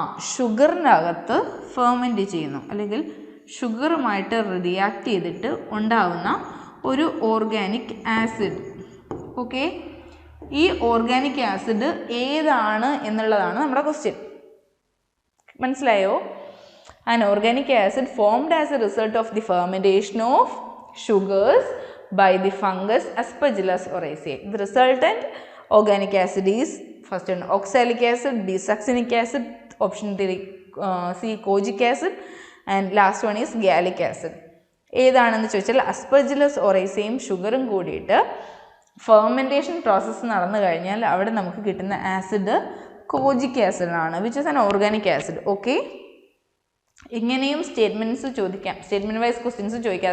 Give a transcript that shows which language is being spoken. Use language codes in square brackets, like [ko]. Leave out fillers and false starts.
[ml] ഷുഗറിനകത്ത് ferment ചെയ്യുന്നു, അല്ലെങ്കിൽ ഷുഗറുമായിട്ട് react ചെയ്തിട്ട് ഉണ്ടാവുന്ന ഒരു ഓർഗാനിക് ആസിഡ്. ഓക്കെ, ഈ ഓർഗാനിക് ആസിഡ് ഏതാണ് എന്നുള്ളതാണ് നമ്മുടെ ക്വസ്റ്റ്യൻ. മനസ്സിലായോ? [en] An organic acid formed as a result of the fermentation of sugars by the fungus Aspergillus oryzae. The resultant organic acid is first one oxalic acid, B succinic acid, option 3 C kojic acid, and last one is gallic acid. [ml] ഏതാണെന്ന് ചോദിച്ചാൽ അസ്പെർജിലസ് ഒറൈസയും ഷുഗറും കൂടിയിട്ട് fermentation process നടന്നു കഴിഞ്ഞാൽ അവിടെ നമുക്ക് കിട്ടുന്ന acid കോജിക് acid ആണ്, [en] Which is an organic acid. [ml] Okay, ഇങ്ങനെയും സ്റ്റേറ്റ്മെൻറ്റ്സ് ചോദിക്കാം, സ്റ്റേറ്റ്മെൻറ്റ് വൈസ് ക്വസ്റ്റ്യൻസ് ചോദിക്കാം.